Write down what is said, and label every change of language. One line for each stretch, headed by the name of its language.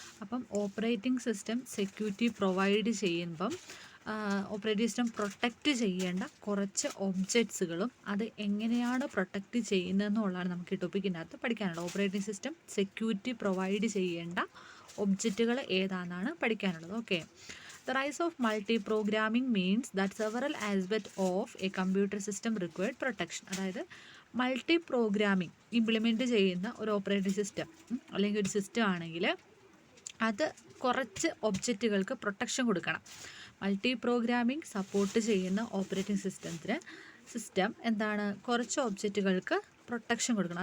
Malayalam: അപ്പം operating system security provide ചെയ്യുമ്പം operating system protect ചെയ്യേണ്ട കുറച്ച് ഒബ്ജക്ട്സുകളും അത് എങ്ങനെയാണ് പ്രൊട്ടക്റ്റ് ചെയ്യുന്നതെന്നുള്ളതാണ് നമുക്ക് ഈ ടോപ്പിക്കിനകത്ത് പഠിക്കാനുള്ളത്. ഓപ്പറേറ്റിംഗ് സിസ്റ്റം സെക്യൂരിറ്റി പ്രൊവൈഡ് ചെയ്യേണ്ട ഒബ്ജക്റ്റുകൾ ഏതാണെന്നാണ് പഠിക്കാനുള്ളത്. Okay.
English: The rise of multi-programming means that several aspects of a computer system required protection.
Malayalam: അതായത് മൾട്ടി പ്രോഗ്രാമിംഗ് ഇംപ്ലിമെൻറ്റ് ചെയ്യുന്ന ഒരു ഓപ്പറേറ്റിംഗ് സിസ്റ്റം അല്ലെങ്കിൽ ഒരു സിസ്റ്റം ആണെങ്കിൽ അത് കുറച്ച് ഒബ്ജക്റ്റുകൾക്ക് പ്രൊട്ടക്ഷൻ കൊടുക്കണം. മൾട്ടി പ്രോഗ്രാമിംഗ് സപ്പോർട്ട് ചെയ്യുന്ന ഓപ്പറേറ്റിംഗ് സിസ്റ്റം എന്താണ്, കുറച്ച് ഒബ്ജക്റ്റുകൾക്ക് പ്രൊട്ടക്ഷൻ കൊടുക്കണം.